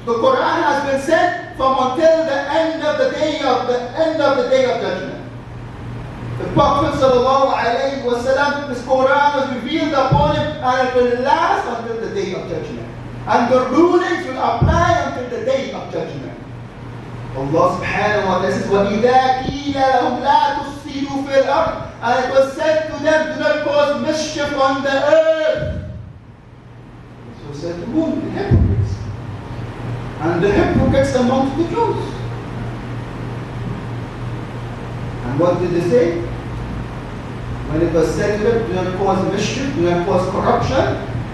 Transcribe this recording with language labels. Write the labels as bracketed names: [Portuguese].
[English] The Quran has been sent from until the end of the day of judgment. The Prophet ﷺ, his Quran was revealed upon him and it will last until the day of judgment. And the rulings will apply until the day of judgment. [Arabic] Allah subhanahu wa ta'ala says, وَإِذَا قِيلَ لَهُمْ لَا تُفْسِدُوا فِي الْأَرْضِ. [English] And it was said to them, do not cause mischief on the earth. This was said to whom? The hypocrites. And the hypocrites amongst the Jews. And what did they say? When it was said to them, do not cause mischief, do not cause corruption.